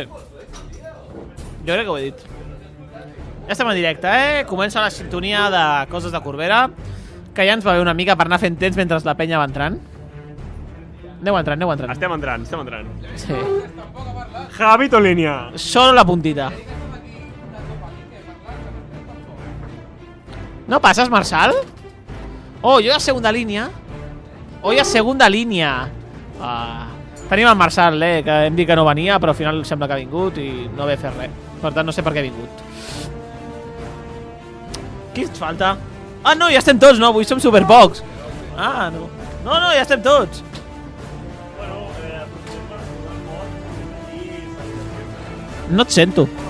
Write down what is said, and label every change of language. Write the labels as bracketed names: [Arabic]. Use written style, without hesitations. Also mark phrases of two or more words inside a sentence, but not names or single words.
[Catalan] Jo crec que ho he dit. Ja estem en directe, Comença la sintonia de Coses de Corbera, que ja ens va bé una mica per anar fent temps mentre la penya va entrant. Aneu entrant. Estem entrant. Sí. Javi Tolínia. [Spanish] Solo la puntita. ¿No pasas, Marçal? [Catalan] Oh, jo a segunda línia. [Spanish] Hoy a segunda línia. [Catalan] Tenim el Marçal, que hem dit que no venia, però al final sembla que ha vingut i no ve a fer res. Per tant, no sé per què ha vingut. Qui ens falta? Ah, no, ja estem tots, no? Avui som superpocs. Ah, no. No, ja estem tots. No et sento.